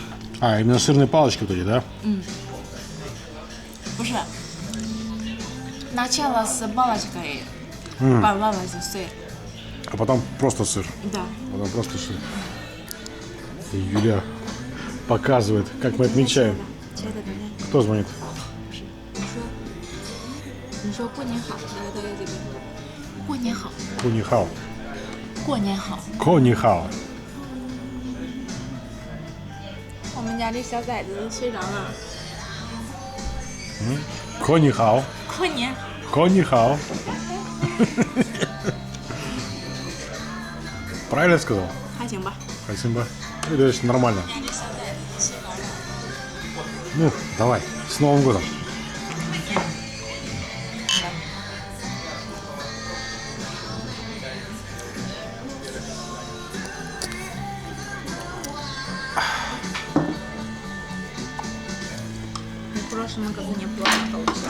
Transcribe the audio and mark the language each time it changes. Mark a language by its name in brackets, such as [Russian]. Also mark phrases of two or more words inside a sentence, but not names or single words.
[Russian] А, именно сырные палочки вот эти, да? 不是 ，начало с палочкой понравилось сыр. А потом просто сыр. Да. Потом просто сыр. И Юля показывает, как мы отмечаем. [Chinese] 觉得怎么样？ [Russian] Кто звонит? [Chinese] 你说过年好，来到这边。过年好， Кунихао. 过年好。 Конихао. 我们家这小崽子睡着了。 Конихао. 过年。 [Russian] Конихао. Правильно я сказал? [Chinese] 还行吧。 [Russian] Спасибо. Это очень нормально. Ну, давай, с Новым годом. В прошлом году неплохо получилось.